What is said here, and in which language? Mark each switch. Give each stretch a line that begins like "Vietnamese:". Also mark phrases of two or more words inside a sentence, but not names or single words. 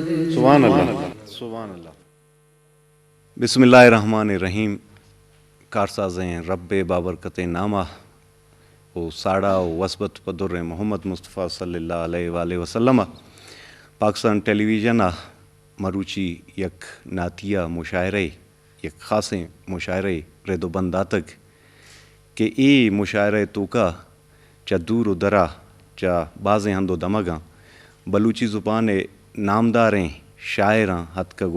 Arabic: سبحان اللہ سبحان اللہ. بسم اللہ الرحمن الرحیم.
Baluchi: کارسازیں رب بابرکت نامہ او ساڑا و وسبت پدر محمد مصطفیٰ
Arabic: صلی اللہ علیہ وآلہ وسلم.
Baluchi: پاکستان ٹیلی ویژن مروچی یک نعتیہ مشاعرے یک خاصیں مشاعرے رد و بنداتک کہ ای مشاعرے تو کا چا دور و درا چا بازیں ہند و دمگاں بلوچی زبان نامداریں شاعراں حد کگو